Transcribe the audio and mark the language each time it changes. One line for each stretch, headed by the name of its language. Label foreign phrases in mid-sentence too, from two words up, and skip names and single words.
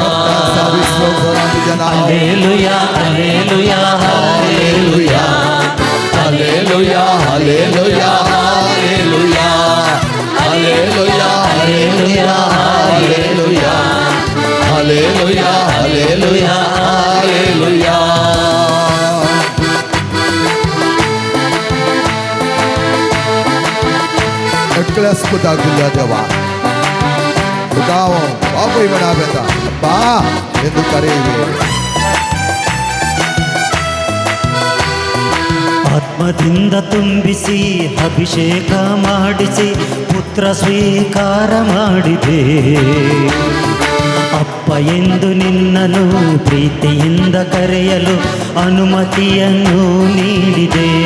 Kannada: ಹಲ್ಲೆಲೂಯಾ ಹಲ್ಲೆಲೂಯಾ ಹಲ್ಲೆಲೂಯಾ ಹಲ್ಲೆಲೂಯಾ ಹಲ್ಲೆಲೂಯಾ ಹಲ್ಲೆಲೂಯಾ ಹಲ್ಲೆಲೂಯಾ ಹಲ್ಲೆಲೂಯಾ ಹಲ್ಲೆಲೂಯಾ ಹಲ್ಲೆಲೂಯಾ ಹಲ್ಲೆಲೂಯಾ ಹಲ್ಲೆಲೂಯಾ.
Konkani: एकल्याच पुताक दिल्या देवा तुका हांव बापूय म्हणा बेता बा
Kannada: ಎಂದು ಕರೆಯುವೆ. ಆತ್ಮದಿಂದ ತುಂಬಿಸಿ ಅಭಿಷೇಕ ಮಾಡಿಸಿ ಪುತ್ರ ಸ್ವೀಕಾರ ಮಾಡಿದೆ. ಅಪ್ಪ ಎಂದು ನಿನ್ನನ್ನು ಪ್ರೀತಿಯಿಂದ ಕರೆಯಲು ಅನುಮತಿಯನ್ನು ನೀಡಿದೆ.